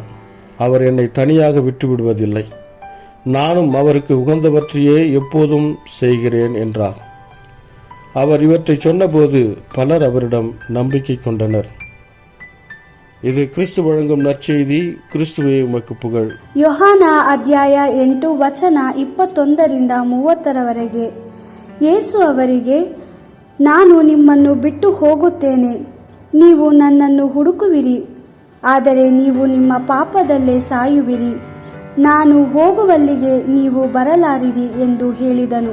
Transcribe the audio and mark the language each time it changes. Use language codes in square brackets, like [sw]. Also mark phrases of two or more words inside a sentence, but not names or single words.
[ta] அவர் என்னை தனியாக விட்டுவிடுவதில்லை. நானும் அவருக்கு உகந்தவற்றையே எப்போதும் செய்கிறேன் என்றார். அவர் இவற்றை சொன்னபோது பலர் அவரிடம் நம்பிக்கை கொண்டனர். இது கிறிஸ்து வழங்கும் நற்செய்தி. கிறிஸ்துவே உமக்கு புகழ். [kn] ಯೋಹಾನ ಅಧ್ಯಾಯ 8 ವಚನ 21ರಿಂದ 30ರವರೆಗೆ. ಯೇಸು ಅವರಿಗೆ, ನಾನು ನಿಮ್ಮನ್ನು ಬಿಟ್ಟು ಹೋಗುತ್ತೇನೆ, ನೀವು ನನ್ನನ್ನು ಹುಡುಕುವಿರಿ, ಆದರೆ ನೀವು ನಿಮ್ಮ ಪಾಪದಲ್ಲೇ ಸಾಯುವಿರಿ. ನಾನು ಹೋಗುವಲ್ಲಿಗೆ ನೀವು ಬರಲಾರಿರಿ ಎಂದು ಹೇಳಿದನು.